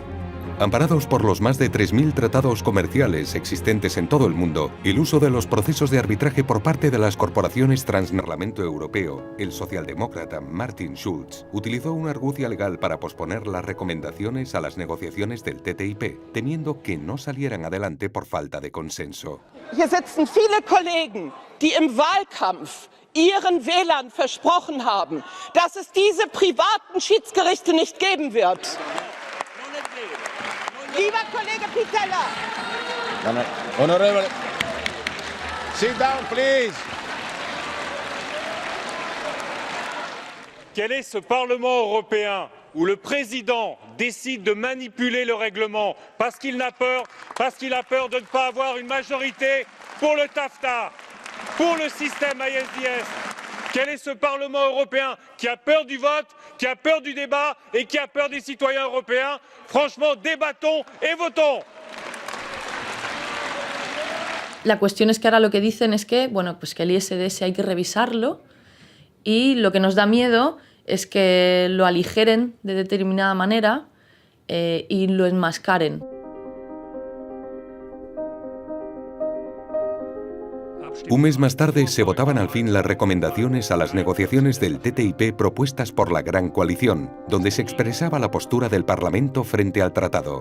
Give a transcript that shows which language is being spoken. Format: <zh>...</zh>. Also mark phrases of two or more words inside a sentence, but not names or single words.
<es>Amparados por los más de 3.000 tratados comerciales existentes en todo el mundo, el uso de los procesos de arbitraje por parte de las corporaciones tras el Parlamento Europeo, el socialdemócrata Martin Schulz utilizó una argucia legal para posponer las recomendaciones a las negociaciones del TTIP, temiendo que no salieran adelante por falta de consenso.</es> <de>Hier sitzen viele Kollegen, die im Wahlkampf ihren Wählern versprochen haben, dass es diese privaten Schiedsgerichte nicht geben wird. Lieber Kollege Pittella!</de> <en>Honorable, sit down, please.</en> <fr>Quel est ce Parlement européen où le président décide de manipuler le règlement parce qu'il a peur de ne pas avoir une majorité pour le TAFTA, pour le système ISDS? Quel est ce Parlement européen qui a peur du vote, qui a peur du débat et qui a peur des citoyens européens? Franchement, débattons et votons.</fr> <es>La cuestión es que ahora lo que dicen es que, bueno, pues que el ISDS hay que revisarlo y lo que nos da miedo es que lo aligeren de determinada manera y lo enmascaren. Un mes más tarde se votaban al fin las recomendaciones a las negociaciones del TTIP propuestas por la Gran Coalición, donde se expresaba la postura del Parlamento frente al tratado.</es>